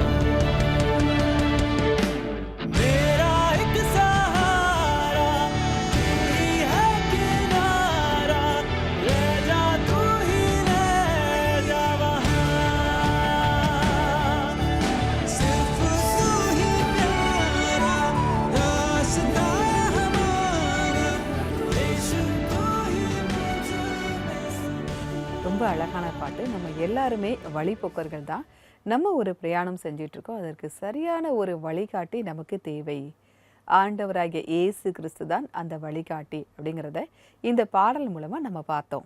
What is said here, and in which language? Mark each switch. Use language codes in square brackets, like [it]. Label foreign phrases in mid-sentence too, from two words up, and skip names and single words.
[hi] मेरा एक सहारा तू ही है किनारा ले जा तू ही ले जा वहाँ सिर्फ तू ही प्यारा रास्ता हमारा यीशु तू ही मुझे [ta] ரொம்ப அழகான பாட்டு. நம்ம எல்லாருமே வழிபோக்கர்கள் தான். நம்ம ஒரு பிரயாணம் செஞ்சிட்டு இருக்கோம். அதற்கு சரியான ஒரு வழிகாட்டி நமக்கு தேவை. ஆண்டவராகிய இயேசு கிறிஸ்து தான் அந்த வழிகாட்டி அப்படிங்கிறத இந்த பாடல் மூலமா நம்ம பார்த்தோம்.